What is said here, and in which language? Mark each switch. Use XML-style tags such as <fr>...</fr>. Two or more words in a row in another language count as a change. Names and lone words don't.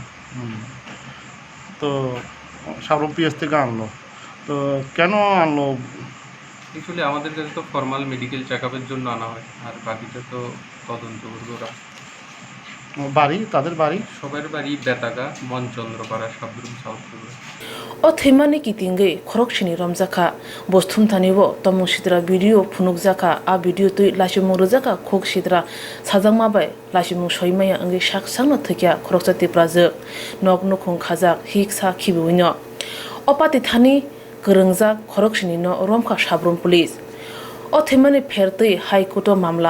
<bn>তো সাবরুম পিএস থেকে আনলো, তো কেন আনলো? অ্যাকচুয়ালি আমাদের কাছে তো</bn> <en>formal medical check up</en> <bn>জন্য আনা হয়, আর বাকিটা তো তদন্ত করবে ওরা। বাড়ি তাদের বাড়ি সবার বাড়ি বেতাগা মনচন্দ্রপাড়া সাবরুম সাউথ ত্রিপুরা।</bn> <trp>O themani kitingai Khoroksni Romjakkha bosthum thanibo tomung sidra video phunukjaka a video tui Lachimung rwjagwi khok sidra sajangma bai Lachimung soimaya angai sak sangno thwikha Khoroksni Twiprajwk nok nukhung khajak hiksa khibuino opati thani kwrwngjak Khoroksni no Romjakkha Sabroom Police O themani phertui High Court mamla</trp>